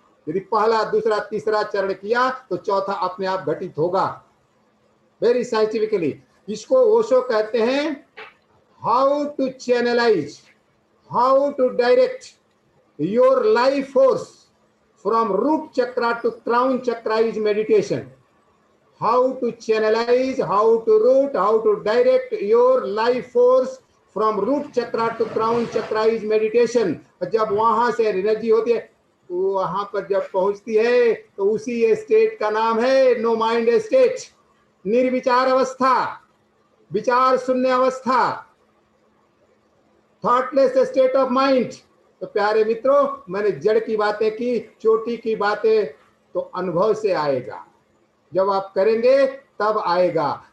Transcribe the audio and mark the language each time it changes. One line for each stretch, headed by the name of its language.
Hindi: यदि पहला, दूसरा, तीसरा चरण किया तो चौथा अपने आप घटित होगा।
English: very scientifically
Hindi: इसको ओशो कहते हैं
English: How to channelize, how to direct your life force from root chakra to crown chakra is meditation. how to channelize, how to root, how to direct your life force from root chakra to crown chakra is meditation.
Hindi: और जब वहां से energy होती है वहां पर जब पहुंचती है तो उसी स्टेट का नाम है नो माइंड स्टेट, निर्विचार अवस्था, विचार शून्य अवस्था,
English: Thoughtless state of mind.
Hindi: तो प्यारे मित्रों, मैंने जड़ की बातें की, चोटी की बातें तो अनुभव से आएगा, जब आप करेंगे तब आएगा।